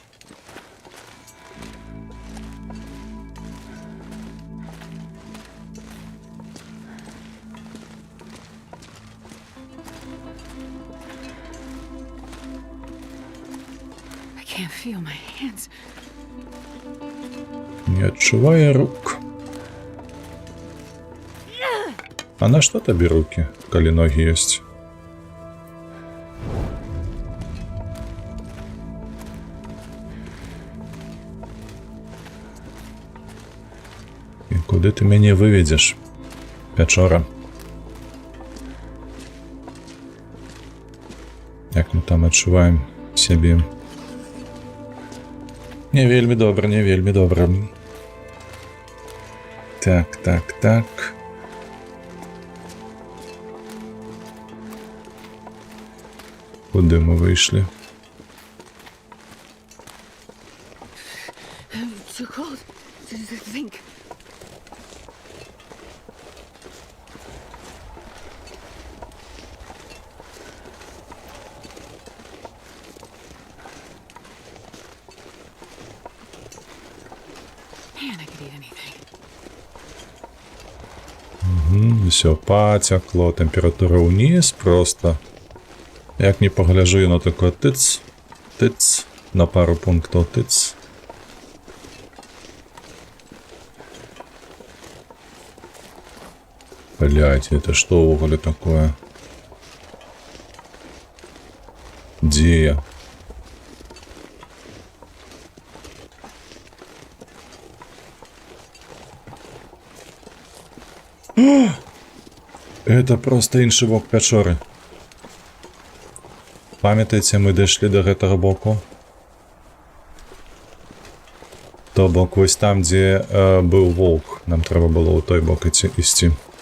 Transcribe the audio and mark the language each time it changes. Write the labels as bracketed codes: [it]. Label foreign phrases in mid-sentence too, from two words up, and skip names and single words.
[en] I can't feel my hands. [be] Не адчувае рук. А на што табе рукі, калі ногі ёсць? І куды ты мяне выведзеш, пячора? Як мы там адчуваем сябе? Не вельмі добра, не вельмі добра. [uk] Так, так, так. Куди ми вийшли? [en] Too cold to think. Man, I could eat anything. [uk] Все, потекло, температура униз просто. [be] Як не погляжу, яно таке тыц, тыц, на пару пунктов тыц. [ru] Блять, это что уволе такое? Где я? [be] Это просто іншы бок пячоры. Памятаеце, мы дайшлі до гэтага боку? То бок вось там, дзе быў воўк. Нам трэба было ў той бок ісці.